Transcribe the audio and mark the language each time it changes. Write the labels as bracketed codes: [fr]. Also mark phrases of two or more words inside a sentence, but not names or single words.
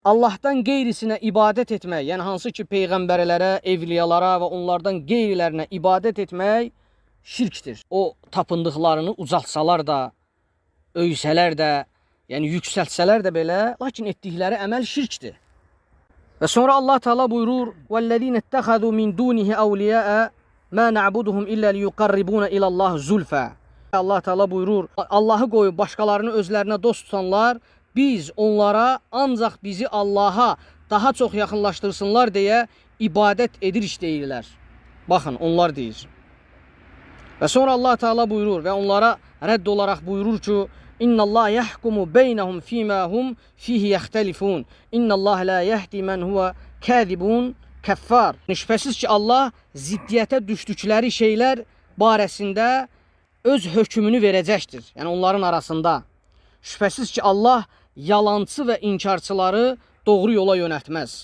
[az] Allahdan qeyrisinə ibadət etmək, yəni hansı ki peyğəmbərlərə, evliyalara və onlardan qeyrilərinə ibadət etmək şirkdir. O tapındıqlarını ucaltsalar da, öysələr də, yəni yüksəltsələr də belə, lakin etdikləri əməl şirkdir. Və sonra Allah Teala buyurur: [ar] "والذين اتخذوا من دونه أولياء ما نعبدهم إلا ليقربونا إلى الله زلفى." [az] Allah Teala buyurur: Allahı qoyub başqalarını özlərinə dost tutanlar, biz onlara ancaq bizi Allaha daha çox yaxınlaşdırsınlar deyə ibadət edirik deyirlər. Baxın, onlar deyir. Və sonra Allah Teala buyurur və onlara rədd olaraq buyurur ki: [ar] "إن الله يحكم بينهم فيما هم فيه يختلفون. إن الله لا يهدي من هو كاذب كفار." [az] Şübhəsiz ki Allah ziddiyyətə düşdükləri şeylər barəsində öz hökmünü verəcəkdir. Yəni onların arasında. Şübhəsiz ki Allah yalancı və inkarçıları doğru yola yönəltməz.